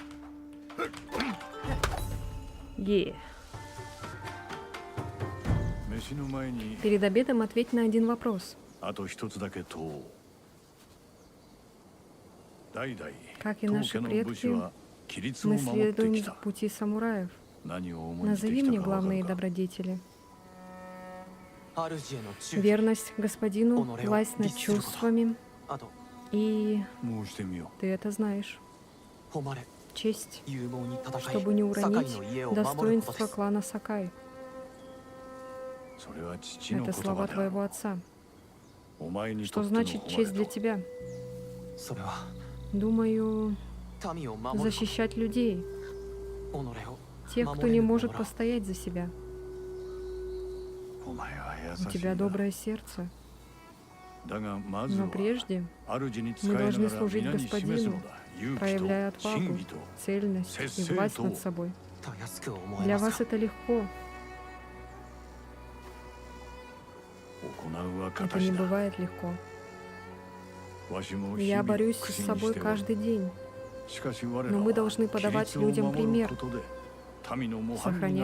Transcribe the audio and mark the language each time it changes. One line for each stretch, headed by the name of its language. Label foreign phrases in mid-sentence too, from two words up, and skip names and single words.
Japanese: Е. 飯の前に
Russian: Перед обедом ответь на один вопрос.
Japanese: あと一つだけ問おう。代々
Russian: Как и
Japanese: 当
Russian: наши
Japanese: 家の武士
Russian: предки,
Japanese: は規律を
Russian: мы
Japanese: 守って
Russian: следуем
Japanese: きた。
Russian: пути самураев.
Japanese: 何を重んじて
Russian: Назови
Japanese: きた
Russian: мне
Japanese: かわか
Russian: главные
Japanese: るか。
Russian: добродетели.
Japanese: 主への忠義
Russian: Верность господину, власть над чувствами,
Japanese: あと
Russian: и
Japanese: 申してみよ
Russian: ты это знаешь.
Japanese: 誉れ
Russian: Честь,
Japanese: 勇猛に戦い
Russian: чтобы не
Japanese: 堺
Russian: уронить
Japanese: の家を守ることで
Russian: достоинство
Japanese: す
Russian: клана Сакай.
Japanese: う。それは父の
Russian: Это
Japanese: 言
Russian: слова
Japanese: 葉である。
Russian: твоего отца.
Japanese: お前に
Russian: Что
Japanese: とっての
Russian: значит
Japanese: 誉
Russian: честь
Japanese: れ
Russian: для
Japanese: と
Russian: тебя?
Japanese: それは
Russian: Думаю,
Japanese: 民を守る
Russian: защищать людей,
Japanese: 己を
Russian: тех, кто не может постоять за себя.
Japanese: お前は優
Russian: У
Japanese: しい
Russian: тебя
Japanese: な。
Russian: доброе сердце.
Japanese: だがまず
Russian: Но
Japanese: は
Russian: прежде
Japanese: 主に仕え
Russian: мы
Japanese: な
Russian: должны
Japanese: がら
Russian: служить
Japanese: 皆に示すの
Russian: господину,
Japanese: だ。勇気
Russian: проявляя
Japanese: と真
Russian: отвагу,
Japanese: 偽と
Russian: цельность и власть над собой.
Japanese: たやすく思え
Russian: Для
Japanese: ま
Russian: вас
Japanese: すか
Russian: это легко,
Japanese: 行うは
Russian: это
Japanese: 形
Russian: не
Japanese: だ。
Russian: бывает легко.
Japanese: わしも日
Russian: Я
Japanese: 々
Russian: борюсь
Japanese: 苦
Russian: с
Japanese: 心
Russian: собой
Japanese: しておる。
Russian: каждый день,
Japanese: しかし我ら
Russian: но мы
Japanese: は
Russian: должны
Japanese: 規
Russian: подавать
Japanese: 律を
Russian: людям
Japanese: 守る
Russian: пример,
Japanese: ことで民の模範にな